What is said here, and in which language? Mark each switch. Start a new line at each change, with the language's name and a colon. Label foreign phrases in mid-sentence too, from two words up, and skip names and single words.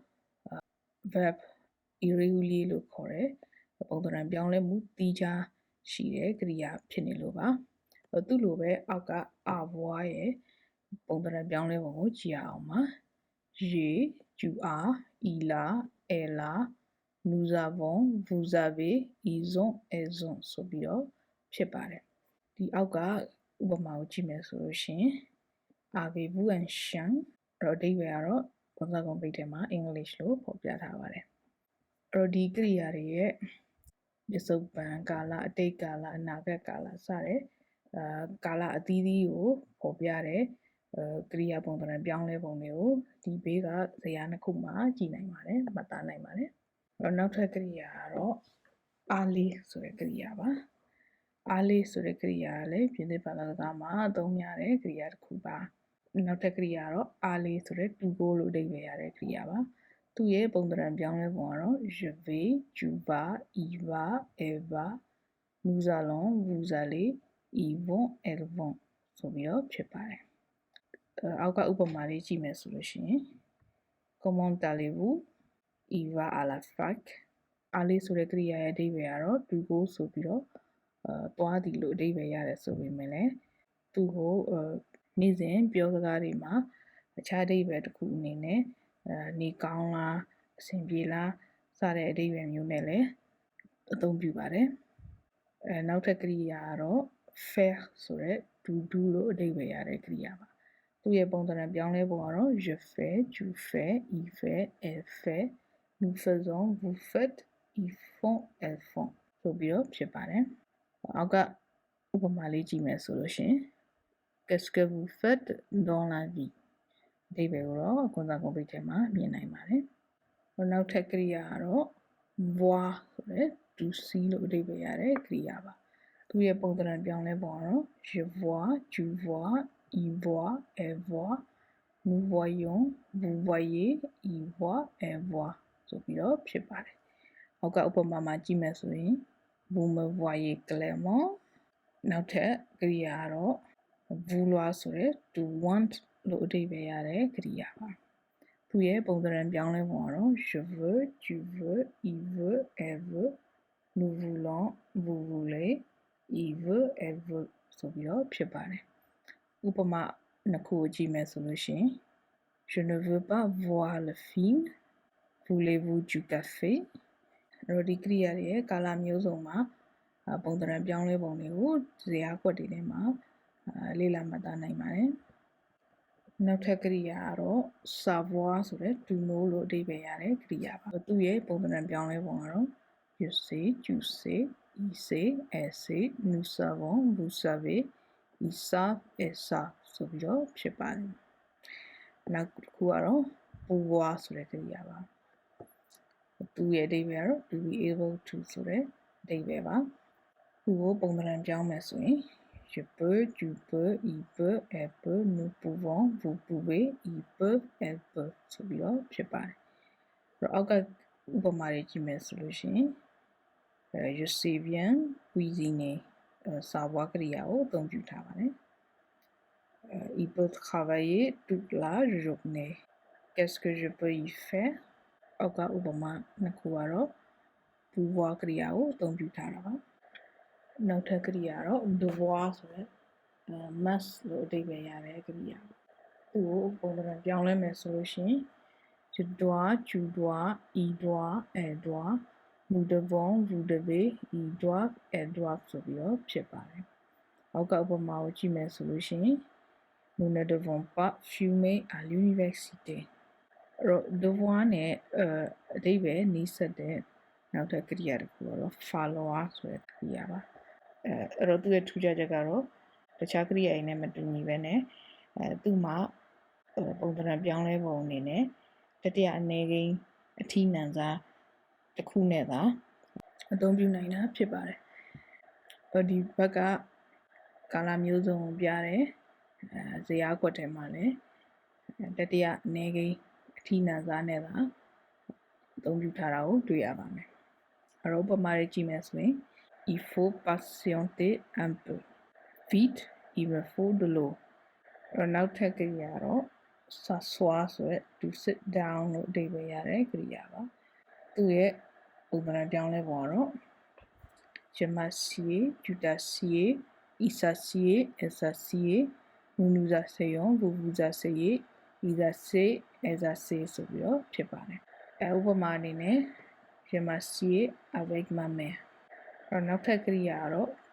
English: verb irregular
Burmese: လို့ခေါ်တဲ့ပုံသဏ္ဍာန်ပြောင်းလဲမှုတိကျရှိတဲ့ကရိယာဖြစ်နေလို့ပါသူ့လိုပဲအောက်က avoir ရဲ့ပုံသဏ္ဍာန်ပြောင်းလဲပုံကိုကြည့်ရအောင်ပါ
French: j'ai tu as il a elle a nous avons vous avez ils ont elles ont
Burmese: ဆိုပြီးတော့ဖြစ်ပါတယ်ဒီအောက်ကဥပမာကို ကြည့်မယ်ဆိုလို့ရှိရင်
French: avez-vous un chien
Burmese: တော့အဓိပ္ပာယ်ကတော့ကွန်စာကွန်ပိတ်ထဲမှာ English လို့ဖော်ပြထားပါတယ်အဲ့တော့ဒီကရိယာတွေရဲ့ပစ္စုပန်ကာလအတိတ်ကာလအနာဂတ်ကာလစတဲ့ကာလအသီးသီးကိုဖော်ပြတဲ့ကရိယာပုံသဏ္ဍာန်ပြောင်းလဲပုံတွေကိုဒီဘေးကဇယားနှစ်ခုမှာကြည့်နိုင်ပါတယ်မှတ်သားနိုင်ပါတယ်အဲ့တော့နောက်ထပ်ကရိယာကတော့ aller ဆိုတဲ့ကရိယာပါ aller ဆိုတဲ့ကရိယာကလည်းပြင်သစ်ဘာသာစကားမှာအသုံးများတဲ့ကရိယာတစ်ခုပါနောက်ထပ်ကရိယာကတော့ aller ဆိုတဲ့
English: to go
Burmese: လို့အဓိပ္ပာယ်ရတဲ့ကရိယာပါသူ့ရဲ့ပုံသဏ္ဍာန်ပြောင်းလဲပုံကတော့
French: je vais tu vas il va elle va nous allons vous allez ils vont elles vont
Burmese: ဆိုပြီးတော့ဖြစ်ပါတယ်အောက်ကဥပမာလေးကြည့်မယ်ဆိုလို့ရှိရင်
French: comment allez-vous il va à la fac aller
Burmese: ဆိုတဲ့ကရိယာရဲ့အဓိပ္ပာယ်ကတော့
English: to go
Burmese: ဆိုပြီးတော့သွားသည်လို့အဓိပ္ပာယ်ရတယ်ဆိုပေမဲ့လည်းသူ့ကိုနေ့စဉ်ပြောစကားတွေမှာအခြားအဓိပ္ပာယ်တစ်ခုအနေနဲ့နေကောင်း လားအဆင်ပြေလားစတဲ့အဓိပ္ပာယ်မျိုးနဲ့လည်းအသုံးပြုပါတယ်နောက်ထပ်ကရိယာကတော့ faire ဆိုတဲ့
English: to do
Burmese: လို့အဓိပ္ပာယ်ရတဲ့ကရိယာပါသူ့ရဲ့ပုံသဏ္ဍာန်ပြောင်းလဲပုံကတော့
French: je fais tu fais il fait elle fait nous faisons vous faites ils font elles font
Burmese: ဆိုပြီးတော့ဖြစ်ပါတယ်အောက်ကဥပမာလေးကြည့်မယ်ဆိုလို့ရှိရင်
French: qu'est-ce que vous faites dans la vie
Burmese: အဓိပ္ပာယ်ကိုတော့ကွန်စာကွန်ပိတ်ထဲမှာမြင်နိုင်ပါတယ်နောက်ထပ်ကရိယာကတော့ voir ဆိုတဲ့
English: to see
Burmese: လို့အဓိပ္ပာယ်ရတဲ့ကရိယာပါသူရဲ့ပုံသဏ္ဍာန်ပြောင်းလဲပုံကတော့
French: je vois tu vois il voit elle voit nous voyons vous voyez il voit elle voit
Burmese: ဆိုပြီးတော့ဖြစ်ပါတယ်အောက်ကဥ ပမာမှာကြည့်မယ်ဆိုရင်
French: vous me voyez clairement
Burmese: နောက်ထပ်ကရိယာကတော့ vouloir ဆိုတဲ့
English: to want
Burmese: လို့အဓိပ္ပာယ်ရတဲ့ကရိယာပါသူရဲ့ပုံသဏ္ဍာန်ပြောင်းလဲပုံကတော့
French: je veux tu veux il veut elle veut nous voulons vous voulez il veut elle veut
Burmese: ဆိုပြီးတော့ဖြစ်ပါတယ် Upama nakuji solution.
French: Je ne veux pas voir le film. Voulez-vous du café?
Burmese: တော့ဒီကရိယာတွေရဲ့ကာလမျိုးစုံမှာပုံသဏ္ဍာန်ပြောင်းလဲပုံတွေကိုဇယားကွက်တွေထဲမှာလေ့လာမှတ်သားနိုင်ပါတယ်။နောက်ထပ်ကရိယာကတော့ savoir ဆိုတဲ့
English: to know
Burmese: လို့အ ဓိပ္ပာယ်ရတဲ့ကရိယာပါ။သူ့ရဲ့ပုံသဏ္ဍာန်ပြောင်းလဲပုံကတော့
French: je sais, tu sais, il sait, elle sait, nous savons, vous savez, ils savent, elles savent
Burmese: ဆိုပြီးတော့ဖြစ်ပါတယ်။နောက်တစ်ခုကတော့ pouvoir ဆိုတဲ့ကရိယာပါ။သူ့ရဲ့အဓိပ္ပာယ်ကတော့
English: to be able to
Burmese: ဆိုတဲ့အဓိပ္ပာယ်ပါ။သူ့ကိုပုံသဏ္ဍာန်ပြောင်းမယ်ဆိုရင်
French: je peux, tu peux, il peut, elle peut, nous pouvons, vous pouvez, ils peuvent, elles peuvent
Burmese: ဆိုပြီးတော့ဖြစ်ပါတယ်။အဲ့တော့အောက်ကဥပမာတွေကြည့်မယ်ဆိုလို့ရှိရင်
French: je sais bien cuisiner
Burmese: savoir ကရိယာကိုအသုံးပြုထားပါတယ်။
French: il peut travailler toute la journée. Qu'est-ce que je peux y faire?
Burmese: အောက်ကဥပမာနှစ်ခုကတော့ pouvoir ကရိယာကိုအသုံးပြုထားတာပါ။နောက်ထပ်ကရိယာတော့ devoir ဆိုတဲ့must လို့အဓိပ္ပာယ်ရတဲ့ကရိယာ။သူ့ကိုပုံသဏ္ဍာန်ပြောင်းလဲမယ်ဆိုလို့ရှိရင်
French: je dois, tu dois, il doit, elle doit, nous devons, vous devez, ils doivent, elles doivent
Burmese: ဆိုပြီးတော့ဖြစ်ပါတယ်။အောက်ကဥပမာကိုကြည့်မယ်ဆိုလို့ရှိရင်
French: nous ne devons pas fumer à l'université.
Burmese: အဲ့တော့ devoir နဲ့အဓိပ္ပာယ်နီးစပ်တဲ့နောက်ထပ်ကရိယာတစ်ခုကတော့ falloir ဆိုတဲ့ကရိယာပါအဲ့တော့သူ့ရဲ့ထူးခြားချက်ကတော့တခြားကရိယာတွေနဲ့မတူညီပဲနဲ့သူ့ မှာပုံသဏ္ဍာန်ပြောင်းလဲပုံအနေနဲ့တတိယအနေကိန်းအထီးနံစားတစ်ခုနဲ့သာအသုံးပြုနိုင်တာဖြစ် ပါတယ်ဒီဘက်ကကာလမျိုးစုံပြတဲ့ဇယားကွက်ထဲမှာလည်းတတိယအနေကိန်းအထီးနံစားနဲ့သာအသုံးပြုထားတာကိုတွေ့ရပါမယ်အဲ့တော့ဥပမာတွေကြည့်မယ်ဆိုရင်
French: il faut patienter un peu vite il me faut de l'eau
Burmese: အဲ့နောက်ထပ်ကရိယာတော့ s'asseoir ဆိုတဲ့
English: to sit down
Burmese: လို့အဓိပ္ပာယ်ရတဲ့ကရိယာပါသူရဲ့ပုံသဏ္ဍာန်ပြောင်းလဲပုံကတော့
French: je m'assieds tu t'assieds il s'assied elle s'assied nous nous asseyons vous vous asseyez ils s'assiedent elles s'assiedent
Burmese: ဆိုပြီးတော့ဖြစ်ပါတယ်ဥပမာအနေနဲ့
French: je m'assieds avec ma mère
Burmese: နောက်ထပ်ကရိယာကတော့